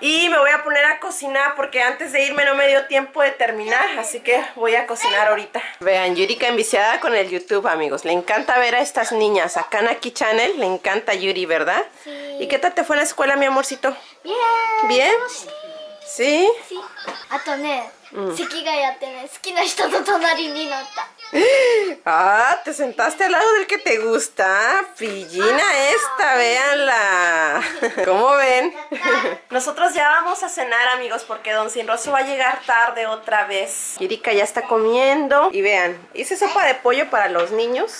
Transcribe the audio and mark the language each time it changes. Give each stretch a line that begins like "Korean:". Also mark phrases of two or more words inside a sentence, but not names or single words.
Spanish: Y me voy a poner a cocinar porque antes de irme no me dio tiempo de terminar, así que voy a cocinar ahorita. Vean, Yurika enviciada con el YouTube, amigos. Le encanta ver a estas niñas. A Kanaki Channel le encanta Yuri, ¿verdad? Sí. ¿Y qué tal te fue en la escuela, mi amorcito? Bien. ¿Bien? ¿Sí? Sí.
Japanese: あとね、席がやってね、好きな人と隣になった。
Spanish: Ah, te sentaste al lado del que te gusta. Pillina esta, véanla. Ajá. ¿Cómo ven? Nosotros ya vamos a cenar, amigos, porque Don Sinroso va a llegar tarde otra vez. Kirika ya está comiendo. Y vean, hice sopa de pollo para los niños.